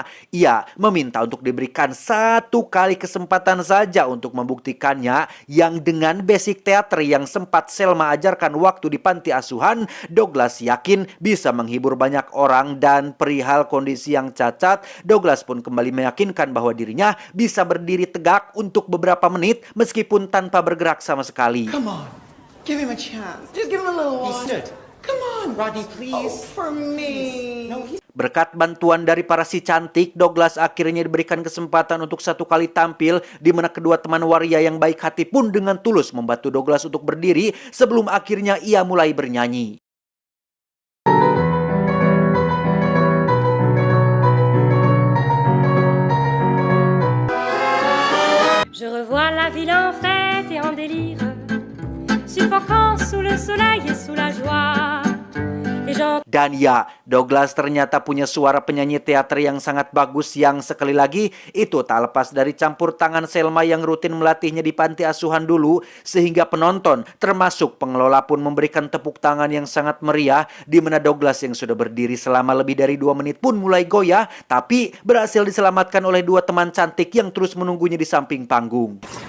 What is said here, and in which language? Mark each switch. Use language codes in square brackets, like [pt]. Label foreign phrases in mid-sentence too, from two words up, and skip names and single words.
[id] Ia meminta untuk diberikan satu kali kesempatan saja untuk membuktikannya, yang dengan basic teater yang sempat Selma ajarkan waktu di panti asuhan, Douglas yakin bisa menghibur banyak orang. Dan perihal kondisi yang cacat, Douglas pun kembali meyakinkan bahwa dirinya bisa berdiri tegak untuk beberapa menit meskipun tanpa bergerak sama sekali. [en] Come on, give him a chance. Just give him a little one. He stood. Come on, Rodney, please. Oh, for me. No, [id] Berkat bantuan dari para si cantik, Douglas akhirnya diberikan kesempatan untuk satu kali tampil, di mana kedua teman waria yang baik hati pun dengan tulus membantu Douglas untuk berdiri sebelum akhirnya ia mulai bernyanyi. [fr] Je revois la ville en fête et en délire, suffocant sous le soleil et sous la joie. [id] Dan ya, Douglas ternyata punya suara penyanyi teater yang sangat bagus, yang sekali lagi itu tak lepas dari campur tangan Selma yang rutin melatihnya di panti asuhan dulu, sehingga penonton termasuk pengelola pun memberikan tepuk tangan yang sangat meriah, di mana Douglas yang sudah berdiri selama lebih dari 2 menit pun mulai goyah, tapi berhasil diselamatkan oleh dua teman cantik yang terus menunggunya di samping panggung.